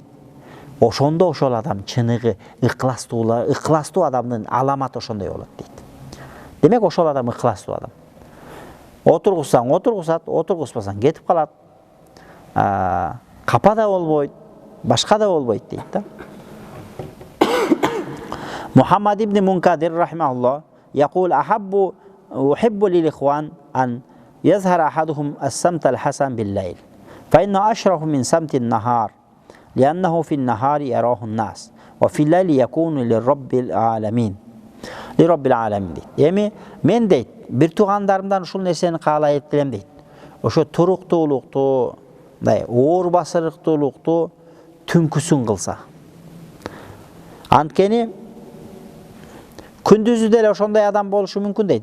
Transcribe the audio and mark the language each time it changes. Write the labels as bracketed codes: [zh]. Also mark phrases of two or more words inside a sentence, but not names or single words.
[ky] Ошондо ошол адам чыныгы ыкластуу адамдын аламаты ошондой болот дейт. Демек ошол адам ыкластуу адам. Отургузсаң отургузат, отургузбасаң кетип калат. Капа да болбойт, башка да болбойт дейт да. [ar] Мухаммад ибн Мункадир рахимахуллах يقول أحب للإخوان أن يظهر أحدهم السمت الحسن بالليل فإنه أشرف من سمت النهار لأنه في النهار يراه الناس وفي الليل يكون للرب العالمين дейт. [ky] Эми мен дейт, бир туугандарымдан ушул нерсени каалайт элем дейт. Ошо туруктуулукту, оор басырыктуулукту түнкүсүн кылса. Анткени күндүзү деле ошондой адам болушу мүмкүн дейт.